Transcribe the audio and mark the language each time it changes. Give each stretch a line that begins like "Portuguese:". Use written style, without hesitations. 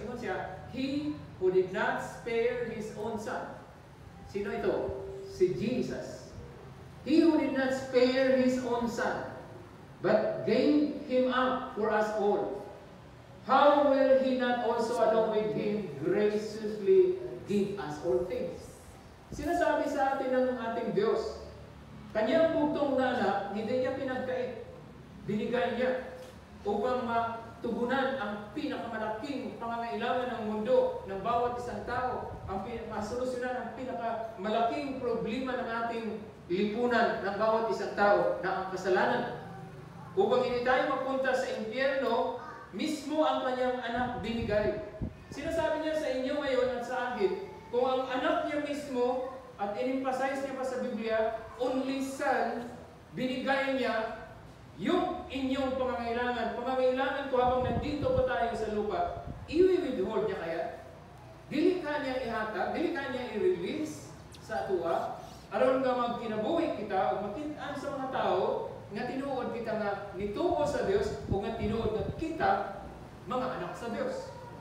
Cebuano: Ingon siya,
English: He who did not spare His own Son.
Filipino: Sino ito? Si Jesus.
English: He who did not spare His own Son, but gave Him up for us all. How will He not also along with Him graciously give us all things?
Filipino: Sinasabi sa atin ng ating Diyos, Kanyang bugtong na anak, hindi niya pinagkait. Binigay niya upang matugunan ang pinakamalaking pangangailangan ng mundo ng bawat isang tao, ang masolusyonan ang pinakamalaking problema ng ating lipunan ng bawat isang tao na ang kasalanan. Upang hindi tayo mapunta sa impyerno, mismo ang kanyang anak binigay. Sinasabi niya sa inyo ngayon at sa akin, kung ang anak niya mismo, at in-emphasize niya pa sa Biblia,
English: only Son,
Filipino: binigay niya yung inyong pangangailangan. Pangangailangan ko habang nandito pa tayo sa lupa, i-withhold niya kaya?
Cebuano: Dili ka niya ihatag, dili ka niya i-release sa atua, aron nga magkinabuhi kita o makitaan sa mga tao nga tinuod kita nga nituo sa Dios o nga tinuod nga kita mga anak sa Dios.